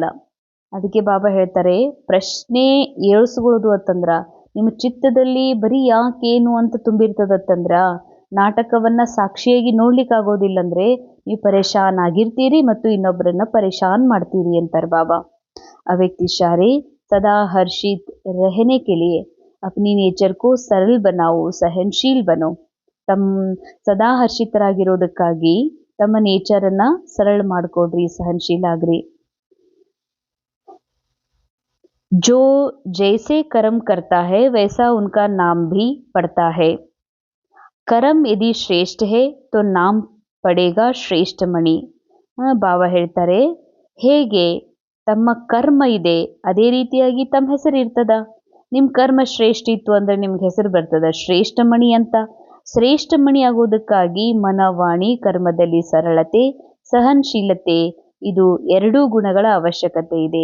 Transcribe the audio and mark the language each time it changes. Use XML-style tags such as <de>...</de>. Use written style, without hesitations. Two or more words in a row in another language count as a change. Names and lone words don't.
<kn>ಅದಕ್ಕೆ ಬಾಬಾ ಹೇಳ್ತಾರೆ ಪ್ರಶ್ನೆ ಏಳ್ಸ್ಕೊಳ್ಳೋದು ಅಂತಂದ್ರ ನಿಮ್ಮ ಚಿತ್ತದಲ್ಲಿ ಬರೀ ಯಾಕೇನು ಅಂತ ತುಂಬಿರ್ತದತ್ತಂದ್ರ ನಾಟಕವನ್ನ ಸಾಕ್ಷಿಯಾಗಿ ನೋಡ್ಲಿಕ್ಕಾಗೋದಿಲ್ಲ ಅಂದ್ರೆ ನೀವು ಪರೇಶಾನ್ ಆಗಿರ್ತೀರಿ ಮತ್ತು ಇನ್ನೊಬ್ಬರನ್ನ ಪರೇಶಾನ್ ಮಾಡ್ತೀರಿ ಅಂತಾರೆ ಬಾಬಾ.</kn> <hi>अव्यक्ति इशारे सदा हर्षित रहने के लिए अपनी नेचर को सरल बनाओ, सहनशील बनो.</hi> <kn>ಸದಾ ಹರ್ಷಿತರಾಗಿರೋದಕ್ಕಾಗಿ ತಮ್ಮ ನೇಚರನ್ನ ಸರಳ ಮಾಡ್ಕೊಡ್ರಿ, ಸಹನಶೀಲ ಆಗ್ರಿ.</kn> <hi>जो जैसे कर्म करता है वैसा उनका नाम भी पड़ता है. कर्म यदि श्रेष्ठ है तो नाम पड़ेगा श्रेष्ठ मणि.</hi> <kn>ಬಾಬಾ ಹೇಳ್ತಾರೆ ಹೇಗೆ ತಮ್ಮ ಕರ್ಮ ಇದೆ ಅದೇ ರೀತಿಯಾಗಿ ತಮ್ಮ ಹೆಸರು ಇರ್ತದ. ನಿಮ್ಮ ಕರ್ಮ ಶ್ರೇಷ್ಠ ಇತ್ತು ಅಂದ್ರೆ ನಿಮ್ಗೆ ಹೆಸರು ಬರ್ತದ ಶ್ರೇಷ್ಠ ಮಣಿ ಅಂತ. ಶ್ರೇಷ್ಠ ಮಣಿ ಆಗೋದಕ್ಕಾಗಿ ಮನವಾಣಿ ಕರ್ಮದಲ್ಲಿ ಸರಳತೆ, ಸಹನಶೀಲತೆ, ಇದು ಎರಡೂ ಗುಣಗಳ ಅವಶ್ಯಕತೆ ಇದೆ.</kn>